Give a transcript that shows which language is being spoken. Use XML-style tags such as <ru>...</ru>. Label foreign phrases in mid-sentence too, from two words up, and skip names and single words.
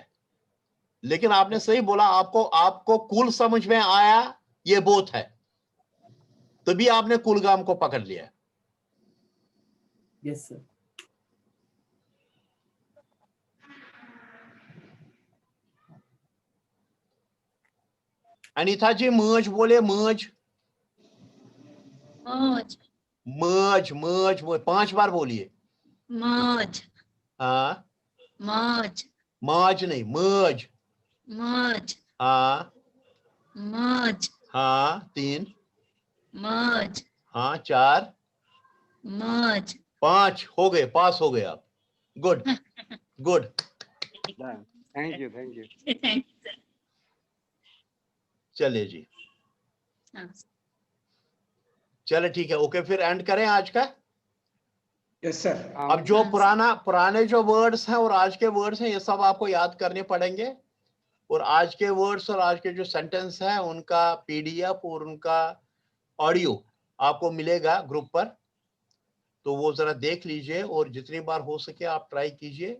<hi>लेकिन आपने सही बोला, आपको कुल समझ में आया ये बोथ है, तभी आपने कुलगाम को पकड़ लिया।</hi> <en>yes sir.</en> <hi>अनीता जी मज बोले, मज मौज मज मज 5 बार बोलिए। मौज हाँ, मौज मज नहीं, मज। मौज हाँ मौज हाँ, 3। मौज हाँ 4। मौज 5 हो गए, पास हो गए आप।</hi> <en>good good. thank you thank you.</en> <hi>चलिए जी, चले ठीक है, ओके, फिर एंड करें आज का।</hi> <en>yes sir.</en> <hi>अब जो पुराने जो वर्ड्स हैं और आज के वर्ड्स हैं ये सब आपको याद करने पड़ेंगे। और आज के वर्ड्स और आज के जो सेंटेंस हैं उनका पीडीएफ और उनका ऑडियो आपको मिलेगा ग्रुप पर, तो वो जरा देख लीजिए और जितनी बार हो सके आप ट्राई कीजिए।</hi>